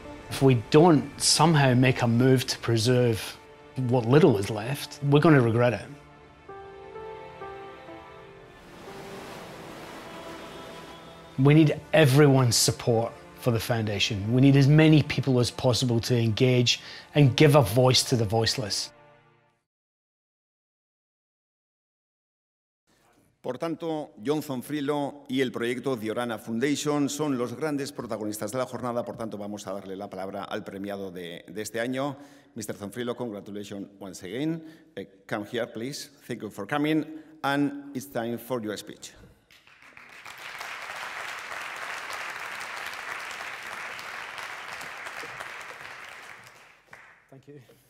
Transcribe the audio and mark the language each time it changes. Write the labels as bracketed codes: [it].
[en] If we don't somehow make a move to preserve what little is left, we're going to regret it. We need everyone's support for the foundation. We need as many people as possible to engage and give a voice to the voiceless. [es] Por tanto, John Zonfrilo y el proyecto The Orana Foundation son los grandes protagonistas de la jornada. Por tanto, vamos a darle la palabra al premiado de este año. [en] Mr. Zonfrilo, congratulations once again. Come here, please. Thank you for coming. And it's time for your speech. Thank you.